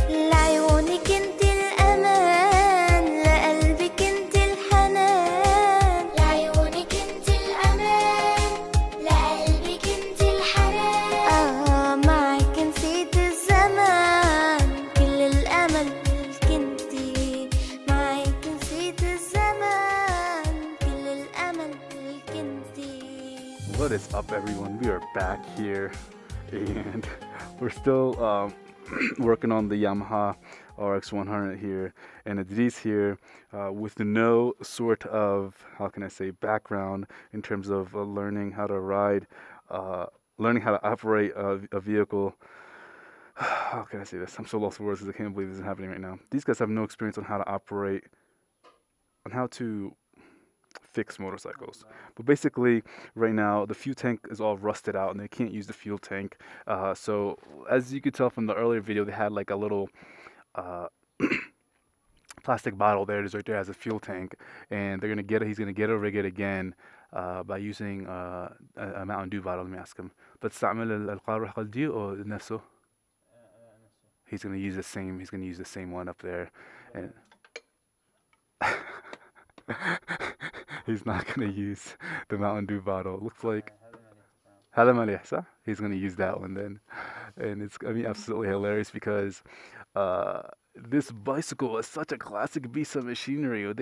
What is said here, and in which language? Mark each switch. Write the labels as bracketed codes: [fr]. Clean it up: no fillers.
[ar] لعيونك انت الأمان لقلبك انت الحنان لعيونك انت الأمان لقلبك انت الحنان معك نسيت الزمان كل الأمل ملك انتي معك نسيت الزمان كل الأمل ملك انتي. [en] What is up, everyone? We are back here and we're still working on the Yamaha RX100 here, and Idris here with no sort of, how can I say, background in terms of learning how to ride, learning how to operate a vehicle. How can I say this? I'm so lost for words because I can't believe this is happening right now. These guys have no experience on how to operate, on how to fix motorcycles. But basically, right now, the fuel tank is all rusted out and they can't use the fuel tank. So as you could tell from the earlier video, they had like a little plastic bottle there. It is right there as a fuel tank, and they're gonna get it. He's gonna get it, rig it again by using a Mountain Dew bottle. Let me ask him. [ar] بتستعمل القارورة القلبية أو نفسه? [en] He's gonna use the same. He's gonna use the same one up there, and he's not gonna use the Mountain Dew bottle. It looks like [ar] هذا مليح صح? [en] He's gonna use that one then, and it's gonna be absolutely hilarious because this bicycle is such a classic piece of machinery.